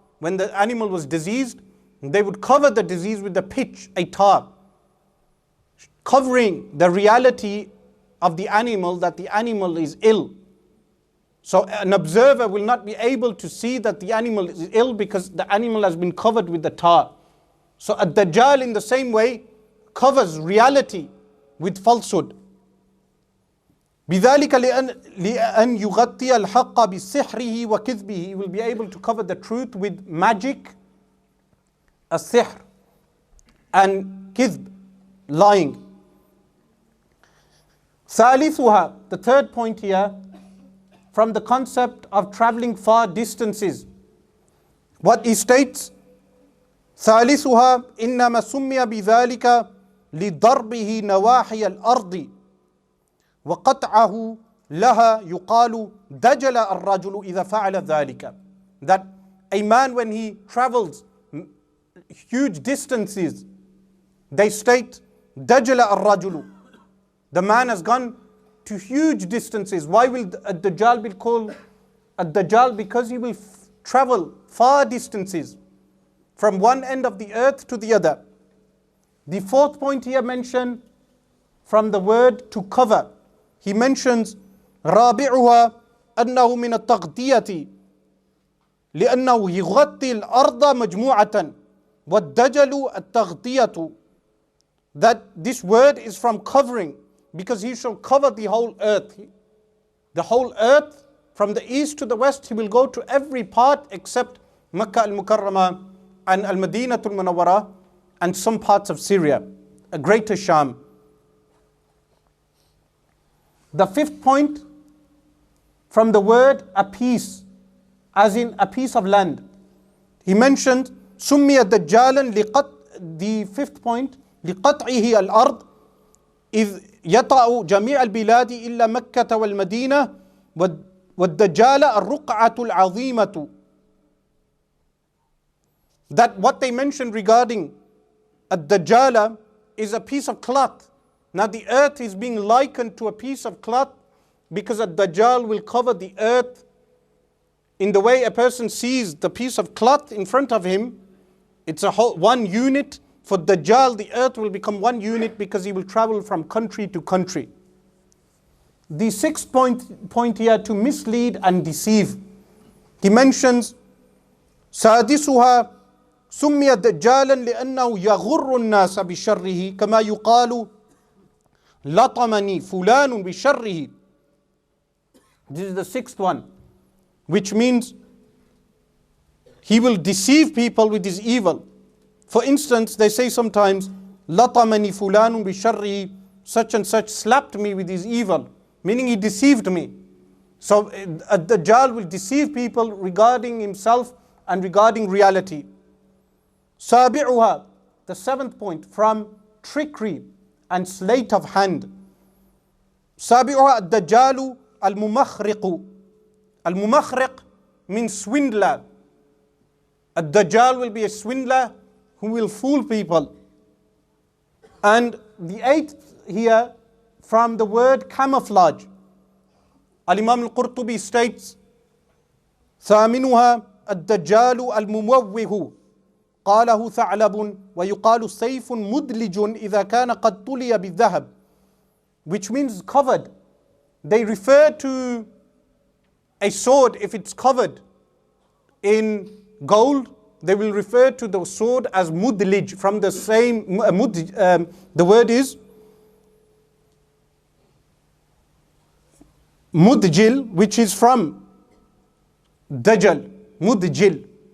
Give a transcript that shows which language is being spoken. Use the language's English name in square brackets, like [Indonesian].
[English] When the animal was diseased, they would cover the disease with the pitch, a tar, covering the reality of the animal, that the animal is ill. So an observer will not be able to see that the animal is ill because the animal has been covered with the tar. So Ad-Dajjal in the same way covers reality with falsehood. [Arabic] بذلك لأن يغطي الحق بسحره وكذبه. [English] He will be able to cover the truth with magic, السحر, and كذب, lying. ثالثها, the third point here, from the concept of traveling far distances. What he states, [Arabic] ثالثها إنما سمي بذلك لضربه نواحي الأرض وقطعه لها يقال دجل الرجل إذا فعل ذلك. [English] That a man, when he travels huge distances, they state [Arabic] دجل الرجل, [English] the man has gone to huge distances. Why will Ad-Dajjal be called Ad-Dajjal? Because he will travel far distances from one end of the earth to the other. The fourth point here mentioned from the word to cover. He mentions [Arabic] رابعها أنه من التغطية لأنه يغطي الأرض مجموعة والدجل التغطية. [English] That this word is from covering, because he shall cover the whole earth. The whole earth, from the east to the west, he will go to every part except Makkah al-Mukarramah and Al-Madinah al-Munawwarah and some parts of Syria, a greater Sham. The fifth point, from the word a piece, as in a piece of land. He mentioned [Arabic] سمي دجالا [English] the fifth point [Arabic] لقطعه الأرض إذ يطأ جميع البلاد إلا مكة والمدينة والدجال الرقعة العظيمة. [English] That what they mentioned regarding Ad-Dajjal is a piece of cloth. Now the earth is being likened to a piece of cloth because Ad-Dajjal will cover the earth in the way a person sees the piece of cloth in front of him. It's a whole one unit. For Dajjal, the earth will become one unit because he will travel from country to country. The sixth point here, to mislead and deceive. He mentions سادسها [Arabic] سمي دجالا لأنه يغر الناس بشره كما يقال لطمني فلان بشره. [English] This is the sixth one, which means he will deceive people with his evil. For instance, they say sometimes, [Arabic] لطمني فلان بشره, [English] such and such slapped me with his evil, meaning he deceived me. So a Dajjal will deceive people regarding himself and regarding reality. سابعها, the seventh point, from trickery and sleight of hand. [Arabic] سابعها الدجال الممخرق. [English] Al-Mumakhriq means swindler. A Dajjal will be a swindler who will fool people. And the eighth here, from the word camouflage. [Arabic] Al-Imam al-Qurtubi states, ثامنها الدجال المموه قاله ثعلب ويقال سيف مدلج إذا كان قد طلي بالذهب, [English] which means covered. They refer to a sword if it's covered in gold. They will refer to the sword as mudlij, from the same the word is mudjil, which is from Dajjal, mudjil.